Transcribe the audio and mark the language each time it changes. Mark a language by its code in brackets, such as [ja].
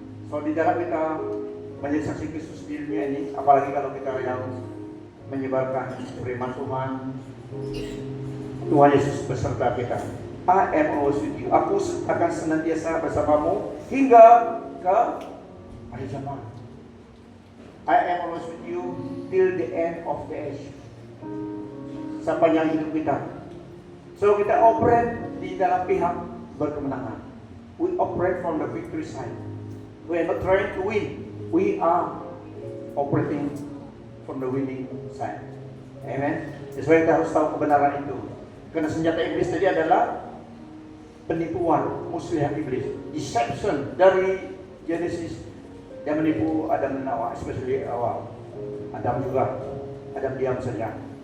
[id] So di dalam kita menjadi saksi Kristus di dunia ini, apalagi kalau kita yang menyebarkan firman Tuhan, Tuhan Yesus beserta kita. [en] I am always with you. [id] Aku akan senantiasa bersamamu hingga ke akhir zaman. [en] I am always with you till the end of the age. [id] Sepanjang hidup kita. So kita operate di dalam pihak berkemenangan. [en] We operate from the victory side. We are not trying to win. We are operating from the winning side. Amen. [id] Sesuai kita harus tahu kebenaran itu. Karena senjata iblis tadi adalah penipuan, muslihat iblis, deception dari Genesis. Dia menipu Adam dan Hawa, especially awal. Adam juga, Adam diam saja.